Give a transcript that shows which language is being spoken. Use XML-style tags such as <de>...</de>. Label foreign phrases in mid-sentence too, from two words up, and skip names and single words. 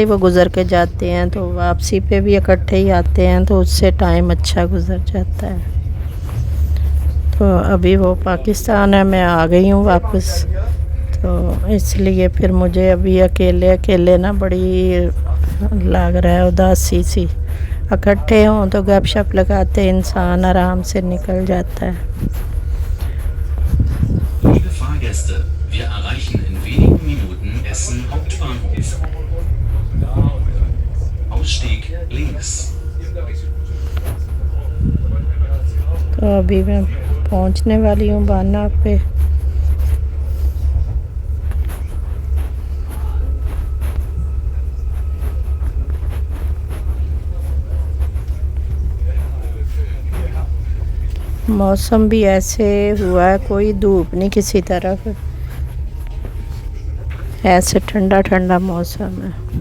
<ur>وہ گزر کے جاتے ہیں تو واپسی پہ بھی اکٹھے ہی آتے ہیں، تو اس سے ٹائم اچھا گزر جاتا ہے، تو ابھی وہ پاکستان ہے، میں آ گئی ہوں واپس، تو اس لیے پھر مجھے ابھی اکیلے نا بڑی لگ رہا ہے اداسی سی، اکٹھے ہوں تو گپ شپ لگاتے انسان آرام سے نکل جاتا ہے۔</ur> <de>Liebe Fahrgäste, wir erreichen in wenigen Minuten Essen Hauptbahnhof. Ausstieg links.</de> <ur>تو ابھی میں پہنچنے والی ہوں بانہ پہ، موسم بھی ایسے ہوا ہے، کوئی دھوپ نہیں کسی طرف، ایسے ٹھنڈا موسم ہے،</ur>